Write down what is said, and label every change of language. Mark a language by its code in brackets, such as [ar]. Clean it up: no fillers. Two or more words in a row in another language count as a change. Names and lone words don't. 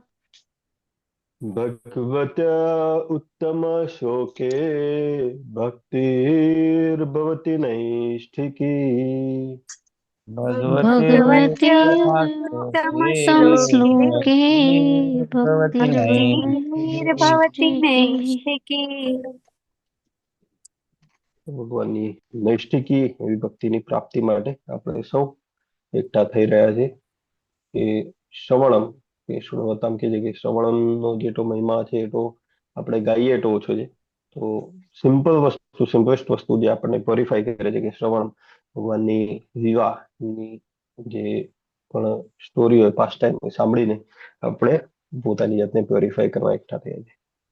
[sa] भगवत उत्तम श्लोके भक्तिर्भवति नैष्ठिकी. भगवते भगवते उत्तमश्लोके उत्तमश्लोके भक्तिर्भवति भक्तिर्भवति नैष्ठिकी। नैष्ठिकी। [gu] ભગવાનની નૈષ્ઠિકી એવી ભક્તિની પ્રાપ્તિ માટે આપણે સૌ એકઠા થઈ રહ્યા છે. કે શ્રવણમ કે શ્રૃણવતામ કે છે કે શ્રવણમનો જેટલો મહિમા છે એટલો આપણે ગાઈએ એટલો ઓછો છે. તો સિમ્પલ વસ્તુ, સિમ્પલેસ્ટ વસ્તુ જે આપણને પ્યોરિફાય કરે છે કે શ્રવણ ભગવાનની વિવાહની જે પણ સ્ટોરી હોય, [en] past time [gu] સાંભળીને આપણે પોતાની જાતને પ્યોરિફાય કરવા એકઠા થયા છે.